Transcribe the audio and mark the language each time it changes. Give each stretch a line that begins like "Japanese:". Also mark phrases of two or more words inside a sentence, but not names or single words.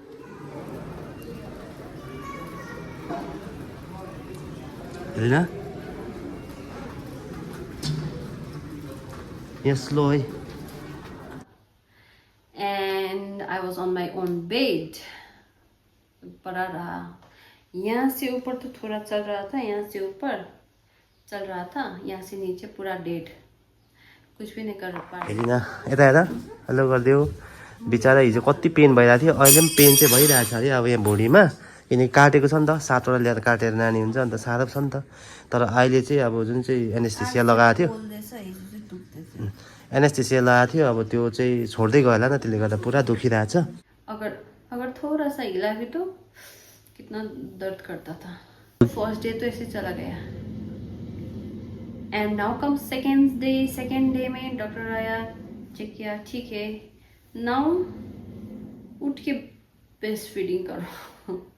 Hindi: हेलिना यहाँ स्लो है।
English: and I was on my own bed,
Hindi: पड़ा रहा। यहाँ से ऊपर तो थोड़ा चल रहा था, यहाँ से ऊपर चल रहा था, यहाँ से नीचे पूरा डेड, कुछ भी नहीं कर पा।
Nepali: हेलिना यता हेर, हेलो गरिदेऊ। बिचरा हिजो कति पेन भइरहेको थियो, अहिले पनि पेन चाहिँ भइरहेको छ अरे अब यहाँ भुँडीमा, किनकि काटेको छ नि त, 7वटा ल्याएर काटेर नानी हुन्छ, अन्त साह्रो छ नि त। तर अहिले चाहिँ अब जुन चाहिँ एनेस्थेसिया लगाएको थियो, एनेस्थेसिया लगाएको थियो, अब त्यो चाहिँ छोड्दै गयो होला न, त्यसले गर्दा पुरा दुखिरहेछ।
Hindi: अगर अगर थोड़ा सा हिला भी तो कितना दर्द करता था।
English: first day
Hindi: तो ऐसे चला गया,
English: and now come second day. second day
Hindi: में डॉक्टर आया, चेक किया, ठीक है, नाउ उठ के
English: breast feeding
Hindi: करो।